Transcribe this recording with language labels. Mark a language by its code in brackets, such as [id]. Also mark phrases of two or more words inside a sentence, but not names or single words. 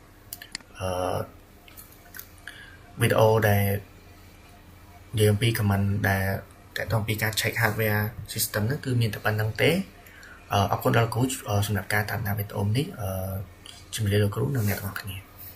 [km] វីដេអូដែលនិយាយអំពី comment ដែលតកតងពីការ check hardware system ហ្នឹងគឺមានតែប៉ុណ្្នឹងទេអរគុណដល់គ្រូសម្រាប់ការតាមដានវីដេអូនេះជំរាបលាលោកគ្រូនិងអ្នកទាំងអស់គ្នា